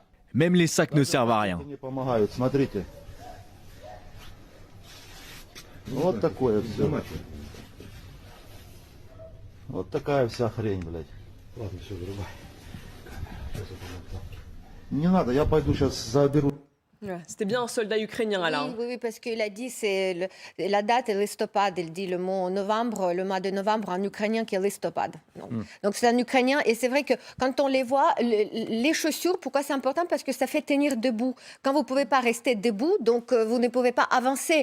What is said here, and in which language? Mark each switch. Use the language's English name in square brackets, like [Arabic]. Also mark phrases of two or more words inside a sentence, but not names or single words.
[French] Même les sacs ne servent à rien. [Russian] Мне помогают, смотрите. Вот такое все. Вот такая вся хрень, блядь. Ладно, все, вырубай. Не надо, я пойду сейчас заберу. [French] Ouais, c'était bien un soldat ukrainien, là. Oui, oui, oui, parce qu'il a dit, la date est listopad. Il dit le mot novembre, le mois de novembre en ukrainien qui est listopad. Donc c'est un ukrainien. Et c'est vrai que quand on les voit, les chaussures, pourquoi c'est important? Parce que ça fait tenir debout. Quand vous ne pouvez pas rester debout, donc vous ne pouvez pas avancer.